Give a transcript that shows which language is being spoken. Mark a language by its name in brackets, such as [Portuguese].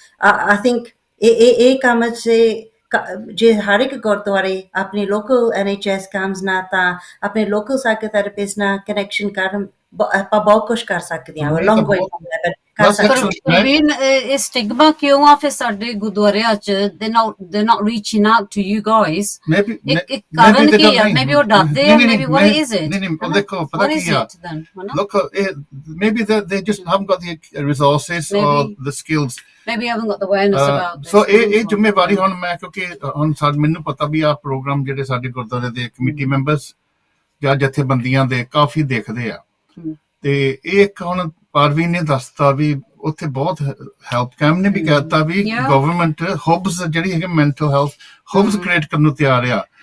[Punjabi] I think ਇਹ ਕੰਮ 'ਚ ਜੇ ਹਰ ਇੱਕ ਗੁਰਦੁਆਰੇ ਆਪਣੇ ਲੋਕਲ NHS ਕੈਂਪਸ ਨਾਲ ਤਾਂ ਆਪਣੇ ਲੋਕਲ ਸਾਈਕੋਥੈਰੇਪਿਸਟ ਨਾਲ ਕਨੈਕਸ਼ਨ ਕਰਨ, ਆਪਾਂ ਬਹੁਤ ਕੁਛ ਕਰ ਸਕਦੇ ਹਾਂ। ਲੌਂਗ ਵੇ ਕਰ ਸਕਦੇ। ਪ੍ਰਵੀਨ, ਇਹ ਸਟਿਗਮਾ ਕਿਉਂ ਆ ਫਿਰ ਸਾਡੇ ਗੁਰਦੁਆਰਿਆਂ 'ਚ? [English] they're not reaching out to you guys. [Punjabi] ਇੱਕ ਕਾਰਨ ਕੀ ਆ? ਮੇਬੀ ਉਹ ਡਰਦੇ ਆ, ਮੇਬੀ [English] what is it? [Punjabi] ਨਹੀਂ, ਦੇਖੋ ਪਤਾ ਕੀ ਆ, [English] look, maybe they just haven't got the resources or the skills. Maybe I haven't got the awareness about this. [Punjabi] So ਇਹ ਜ਼ਿੰਮੇਵਾਰੀ ਹੁਣ ਮੈਂ, ਕਿਉਂਕਿ ਹੁਣ ਮੈਨੂੰ ਪਤਾ ਵੀ ਆਹ ਪ੍ਰੋਗਰਾਮ ਜਿਹੜੇ ਸਾਡੇ ਗੁਰਦੁਆਰੇ ਦੇ ਕਮੇਟੀ ਮੈਂਬਰਸ ਜਾਂ ਜਥੇਬੰਦੀਆਂ ਦੇ ਕਾਫੀ ਦੇਖਦੇ ਆ, ਤੇ ਇਹ ਇੱਕ ਹੁਣ ਪਾਰਵੀਨ ਨੇ ਦੱਸਤਾ ਵੀ ਉੱਥੇ ਬਹੁਤ ਹੈਲਪ ਕੈਂਪ ਨੇ ਵੀ ਕਹਿਤਾ ਵੀ ਗਵਰਨਮੈਂਟ ਹਬਸ ਜਿਹੜੀ ਹੈਗੇ ਮੈਂਟਲ ਹੈਲਥ ਹਬਸ ਕ੍ਰੀਏਟ ਕਰਨ ਨੂੰ ਤਿਆਰ ਆ।